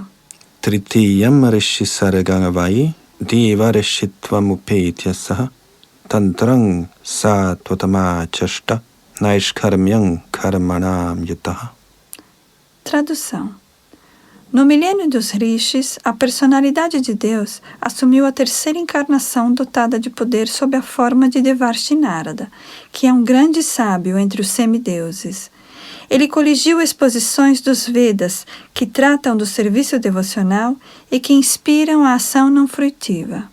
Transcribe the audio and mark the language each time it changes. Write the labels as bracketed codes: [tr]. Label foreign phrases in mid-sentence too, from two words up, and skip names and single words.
[sa] Tritiyam rishisargavai deva rishitvamupetyasah tantrang satvatamachashta naishkarmyang karmanam yutaha. [pt] Tradução. No milênio dos Rishis, a personalidade de Deus assumiu a terceira encarnação dotada de poder sob a forma de Devarshi Narada, que é um grande sábio entre os semideuses. Ele coligiu exposições dos Vedas, que tratam do serviço devocional e que inspiram a ação não fruitiva.